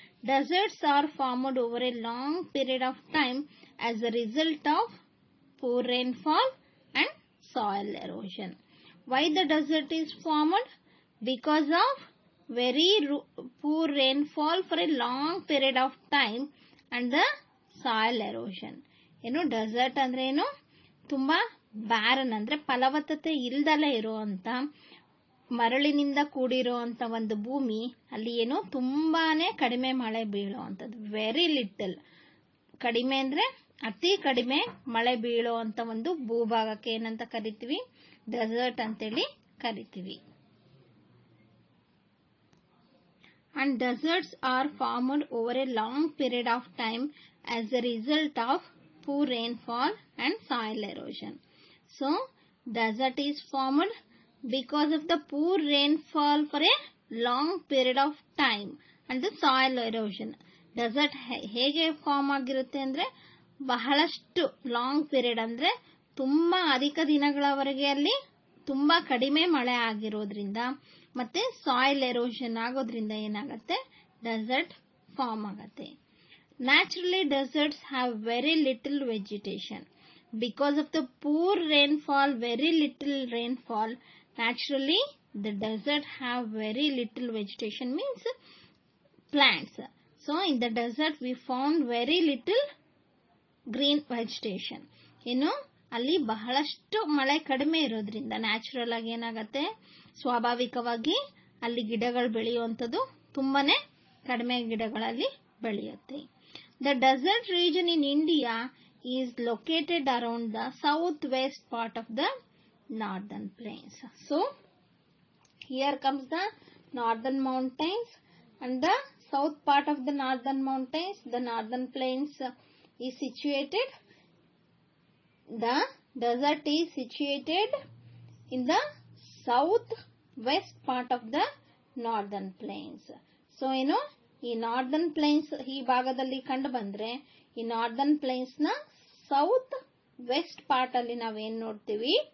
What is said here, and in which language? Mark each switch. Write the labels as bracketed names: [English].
[English] Deserts are formed over a long period of time as a result of poor rainfall and soil erosion. Why the desert is formed? Because of very poor rainfall for a long period of time and the soil erosion. [Kannada] Desert andre tumba barren andre ಫಲವತ್ತತೆ ಇಲ್ದಲೇ ಇರುವಂತ ಮರಳಿನಿಂದ ಕೂಡಿರುವಂತ ಒಂದು ಭೂಮಿ, ಅಲ್ಲಿ ತುಂಬಾನೇ ಕಡಿಮೆ ಮಳೆ ಬೀಳುವಂತದ್ದು, very little, ಕಡಿಮೆ ಅಂದ್ರೆ ಅತಿ ಕಡಿಮೆ ಮಳೆ ಬೀಳುವಂತ ಒಂದು ಭೂಭಾಗಕ್ಕೆ ಏನಂತ ಕರಿತೀವಿ? ಡೆಸರ್ಟ್ ಅಂತೇಳಿ ಕರಿತೀವಿ. [English] And deserts are formed over a long period of time as a result of poor rainfall and soil erosion. So, desert is formed because of the poor rainfall for a long period of time and the soil erosion. [Kannada] Desert ಹೇಗೆ form ಆಗಿರುತ್ತೆ ಅಂದ್ರೆ, ಬಹಳಷ್ಟು long period ಅಂದ್ರೆ ತುಂಬಾ ಅಧಿಕ ದಿನಗಳವರೆಗೆ ಅಲ್ಲಿ ತುಂಬಾ ಕಡಿಮೆ ಮಳೆ ಆಗಿರೋದ್ರಿಂದ ಮತ್ತೆ ಸಾಯಿಲ್ ಎರೋಷನ್ ಆಗೋದ್ರಿಂದ ಏನಾಗುತ್ತೆ? ಡೆಸರ್ಟ್ ಫಾರ್ಮ್ ಆಗುತ್ತೆ. [English] Naturally deserts have very little vegetation. Because of the poor rainfall, very little rainfall, naturally the desert have very little vegetation, means plants. So in the desert we found very little green vegetation. [Kannada] ಅಲ್ಲಿ ಬಹಳಷ್ಟು ಮಳೆ ಕಡಿಮೆ ಇರೋದ್ರಿಂದ natural ಆಗಿ ಏನಾಗುತ್ತೆ, ಸ್ವಾಭಾವಿಕವಾಗಿ ಅಲ್ಲಿ ಗಿಡಗಳು ಬೆಳೆಯುವಂಥದ್ದು ತುಂಬಾನೇ ಕಡಿಮೆ ಗಿಡಗಳಲ್ಲಿ ಬೆಳೆಯುತ್ತೆ. [English] The desert region in India is located around the southwest part of the northern plains. So, here comes the northern mountains and the south part of the northern mountains. The northern plains is situated. The desert is situated in the southwest part of the northern plains. [Kannada] So, ಈ northern planes ಈ ಭಾಗದಲ್ಲಿ ಕಂಡು ಬಂದ್ರೆ, ಈ northern planes ನ south West part ಅಲ್ಲಿ ನಾವೇನ್ ನೋಡ್ತೀವಿ?